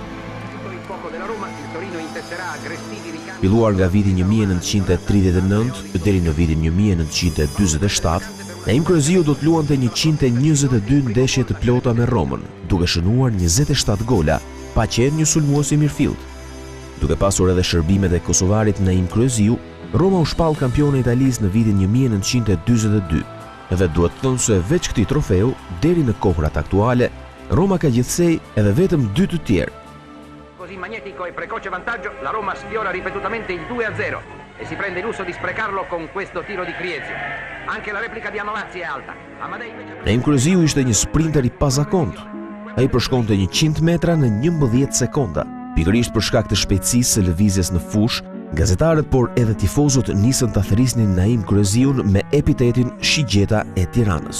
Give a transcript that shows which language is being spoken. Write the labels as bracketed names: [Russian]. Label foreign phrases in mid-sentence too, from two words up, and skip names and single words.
[Albanian] Filluar nga viti 1939 deri në vitin 1947, Naim Kryeziu do të luante 122 ndeshje të plota me Romën, duke shënuar 27 gola, pa qenë një sulmues i mirëfillt. Duke pasur edhe shërbimet e kosovarit Naim Kryeziu, Roma u shpall kampione e Italisë në vitin 1942. Edhe duhet të thonë se veç këtij trofeu, deri në kohrat aktuale, Roma ka gjithsej edhe vetëm 2 të tjerë. [Italian] Così magnetico e precoce vantaggio, la Roma sfiora ripetutamente il 2-0 e si prende il lusso di sprecarlo con questo tiro di Kriezio. Anche la replica di Anovazzi è alta. [Albanian] Naim Kryeziu ishte një sprinter i pazakontë. Ai përshkonte 100 metra në 11 sekonda. Pikërisht për shkak të shpejtësisë së lëvizjes në fushë, gazetarët por edhe tifozët nisën ta thrisnin Naim Kryeziun me epitetin Shigjeta e Tiranës.